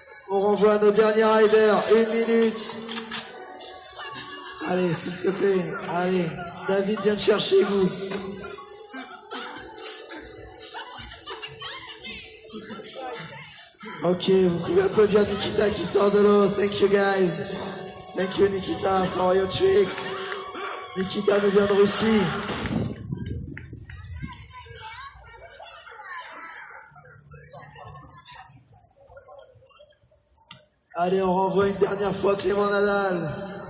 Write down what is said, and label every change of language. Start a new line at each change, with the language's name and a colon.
French: On renvoie nos derniers riders. 1 minute. Allez, s'il te plaît. Allez, David vient te chercher, vous. Ok, vous pouvez applaudir Nikita qui sort de l'eau.
English: Thank you, guys. Thank you, Nikita, for your tricks.
French: Nikita nous vient de Russie. Allez, on renvoie une dernière fois Clément Nadal.